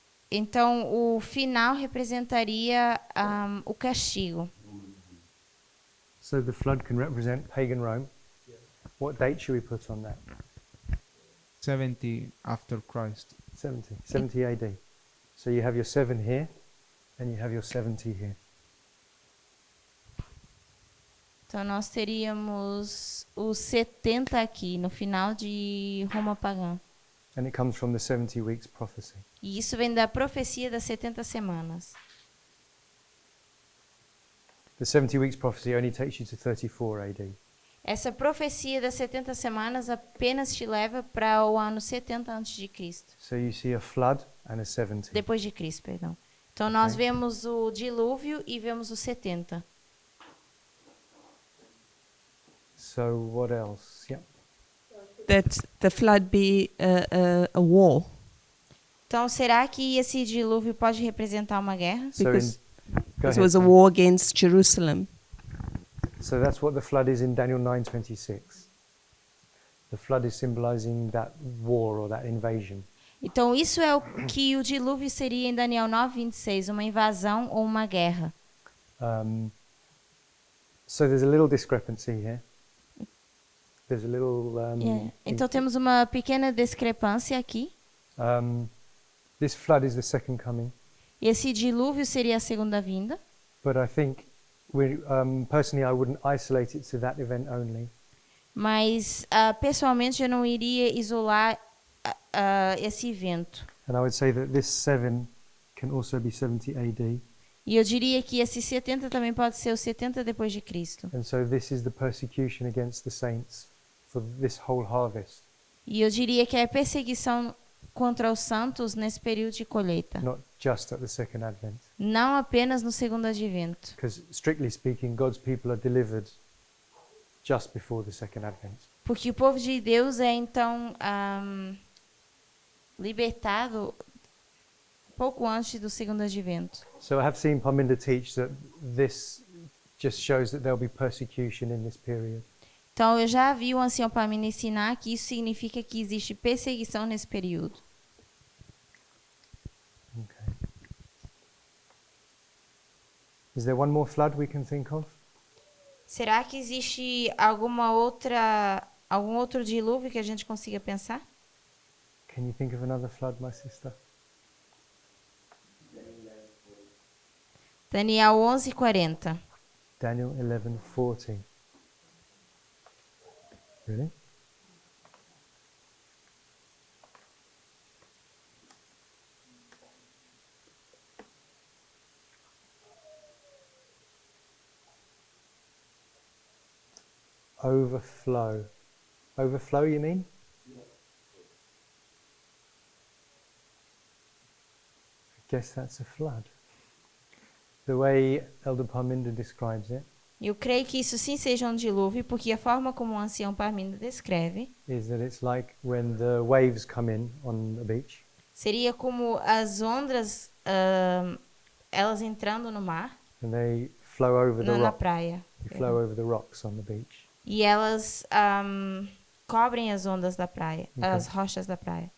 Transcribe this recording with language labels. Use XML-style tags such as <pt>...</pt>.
<pt>Então, o final representaria o castigo.</pt> <en>So the flood can represent pagan Rome. What date should we put on that? 70 after Christ. 70 AD. So you have your 7 here, and you have your 70 here.</en> <pt>Então, nós teríamos os 70 aqui, no final de Roma pagã.</pt> <en>And it comes from the 70 weeks prophecy.</en> <pt>E isso vem da profecia das 70 semanas.</pt> <en>The 70 weeks prophecy only takes you to 34 AD.</en> <pt>Essa profecia das 70 semanas apenas te leva para o ano 70 a.C.</pt> <en>So you see a flood and a 70.</en> <pt>Depois de Cristo, perdão. Então, nós Ok. vemos o dilúvio e vemos os 70.</pt> <en>So what else? Yeah. That the flood be a war.</en> <pt>Então, será que esse dilúvio pode representar uma guerra?</pt> <en>So Because Go It ahead. was a war against Jerusalem. So that's what the flood is in Daniel 9:26. The flood is symbolizing that war or that invasion.</en> <pt>Então, isso é o que o dilúvio seria em Daniel 9:26, uma invasão ou uma guerra.</pt> <en>So there's a little discrepancy here. There's a little.</en> <pt>Então, temos uma pequena discrepância aqui.</pt> <en>This flood is the second coming,</en> <pt>Esse dilúvio seria a segunda vinda.</pt> <en>but I think, personally, I wouldn't isolate it to that event only.</en> <pt>Mas, pessoalmente, eu não iria isolar esse evento.</pt> <en>And I would say that this 7 can also be 70 AD.</en> <pt>E eu diria que esse 70 também pode ser o 70 depois de Cristo.</pt> <en>And so this is the persecution against the saints for this whole harvest,</en> <pt>E eu diria que é a perseguição contra os santos nesse período de colheita.</pt> <en>not just at the second advent.</en> <pt>Não apenas no segundo advento.</pt> <en>Because strictly speaking, God's people are delivered just before the second advent.</en> <pt>Porque o povo de Deus é, então, libertado pouco antes do segundo advento.</pt> <en>So I have seen Parminder teach that this just shows that there'll be persecution in this period.</en> <pt>Então, eu já vi o ancião para me ensinar que isso significa que existe perseguição nesse período.</pt> <en>Okay. Is there one more flood we can think of?</en> <pt>Será que existe algum outro dilúvio que a gente consiga pensar?</pt> <en>Can you think of another flood, my sister? Daniel 11:40. Daniel 11:40. Really? Overflow. Overflow, you mean? I guess that's a flood. The way Elder Parminder describes it</en> <pt>Eu creio que isso sim seja um dilúvio, porque a forma como o ancião Parminder descreve</pt> <en>is that it's like when the waves come in on a beach</en> <pt>seria como as ondas, elas entrando no mar,</pt> <en>and they flow over the</en> <pt>na</pt> <en>rock.</en> <pt>praia.</pt> <en>They flow over the rocks on the beach.</en> <pt>E elas cobrem as ondas da praia, as rochas da praia.</pt>